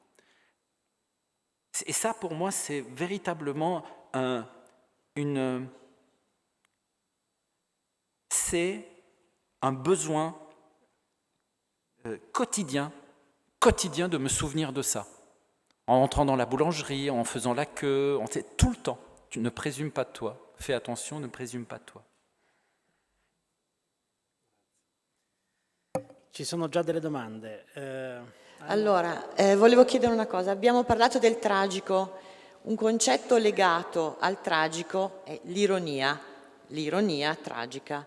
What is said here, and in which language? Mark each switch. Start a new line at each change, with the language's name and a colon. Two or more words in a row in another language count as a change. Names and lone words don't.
French: Et ça, pour moi, c'est véritablement c'est un besoin quotidien de me souvenir de ça. En entrant dans la boulangerie, en faisant la queue, tout le temps. Tu ne présumes pas de toi. Fais attention, ne présume pas de toi.
Italian: Ci sono già delle domande. Allora, volevo chiedere una cosa. Abbiamo parlato del tragico. Un concetto legato al tragico è l'ironia tragica.